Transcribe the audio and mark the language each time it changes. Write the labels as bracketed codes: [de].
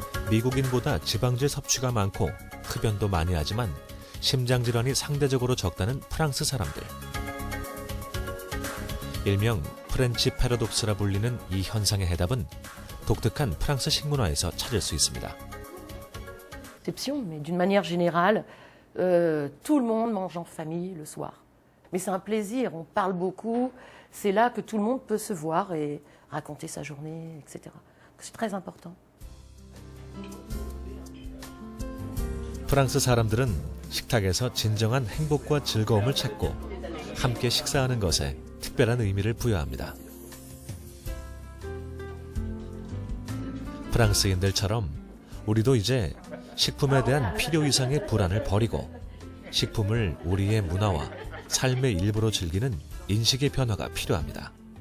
[ko] 미국인보다 지방질 섭취가 많고 흡연도 많이 하지만 심장질환이 상대적으로 적다는 프랑스 사람들. 일명 프렌치 패러독스라 불리는 이 현상의 해답은 독특한 프랑스 식문화에서 찾을 수 있습니다. [fr] Mais d'une manière générale, tout le monde mange en famille le soir. Mais c'est un plaisir, on parle beaucoup, c'est là que tout le monde peut se voir et raconter sa journée, etc. C'est très important. [ko] 프랑스 사람들은 식탁에서 진정한 행복과 즐거움을 찾고 함께 식사하는 것에 특별한 의미를 부여합니다. 프랑스인들처럼 우리도 이제 식품에 대한 필요 이상의 불안을 버리고 식품을 우리의 문화와 삶의 일부로 즐기는 인식의 변화가 필요합니다.